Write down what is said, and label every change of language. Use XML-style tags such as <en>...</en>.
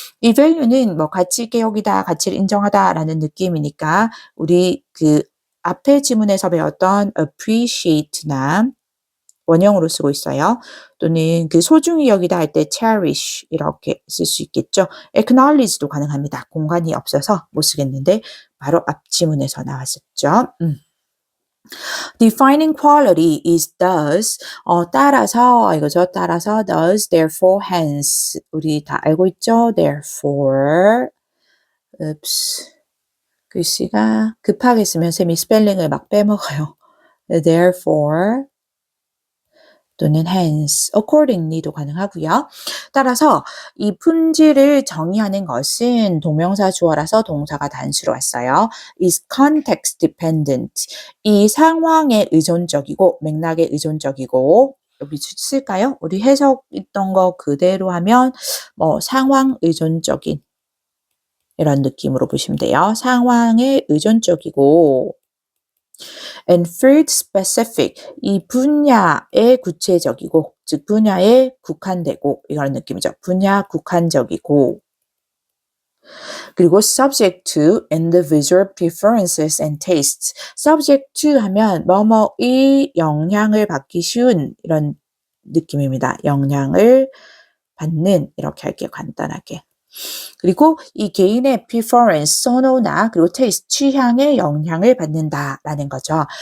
<ko>이 value는 가치 있게 여기다, 가치를 인정하다라는 느낌이니까 우리 앞에 지문에서 배웠던 appreciate나 원형으로 쓰고 있어요. 또는 소중히 여기다 할 때 cherish 이렇게 쓸 수 있겠죠. acknowledge도 가능합니다. 공간이 없어서 못 쓰겠는데 바로 앞 지문에서 나왔었죠.</ko> <en>Defining quality is thus</en> <ko>따라서 이거죠. 따라서 thus, therefore, hence 우리 다 알고 있죠. therefore 글씨가 급하게 쓰면 쌤이 스펠링을 막 빼먹어요. therefore 또는 hence, accordingly도 가능하고요. 따라서 이 품질을 정의하는 것은 동명사 주어라서 동사가 단수로 왔어요.</ko> <en>is context dependent.</en> <ko>이 상황에 의존적이고 맥락에 의존적이고 여기 쓸까요? 우리 해석했던 거 그대로 하면 상황 의존적인 이런 느낌으로 보시면 돼요. 상황에 의존적이고</ko> <en>and field specific,</en> <ko>이 분야에 구체적이고, 즉 분야에 국한되고 이런 느낌이죠. 분야 국한적이고 그리고</ko> <en>subject to individual preferences and tastes.</en> <ko>subject to 하면 뭐뭐의 영향을 받기 쉬운 이런 느낌입니다. 영향을 받는 이렇게 할게요. 간단하게. 그리고 이 개인의 preference, 선호나 그리고 taste, 취향에 영향을 받는다라는 거죠.</ko>